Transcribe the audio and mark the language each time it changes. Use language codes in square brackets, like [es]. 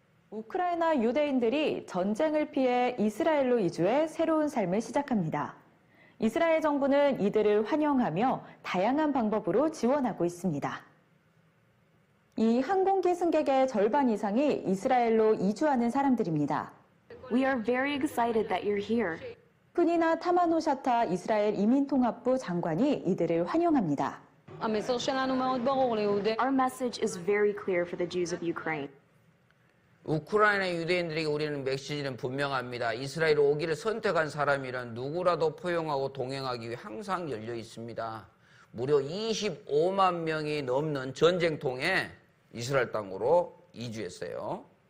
[ko] 우크라이나 유대인들이 전쟁을 피해 이스라엘로 이주해 새로운 삶을 시작합니다. 이스라엘 정부는 이들을 환영하며 다양한 방법으로 지원하고 있습니다. 이 항공기 승객의 절반 이상이 이스라엘로 이주하는 사람들입니다. [en] We are very excited that you're here. [ko] 프니나 타마노샤타 이스라엘 이민통합부 장관이 이들을 환영합니다. [en] Our message is very clear for the Jews of Ukraine. [ko] 우크라이나 유대인들에게 우리는 메시지는 분명합니다. 이스라엘 오기를 선택한 사람이란 누구라도 포용하고 동행하기 위해 항상 열려 있습니다. 무려 25만 명이 넘는 전쟁통에 이스라엘 땅으로 이주했어요.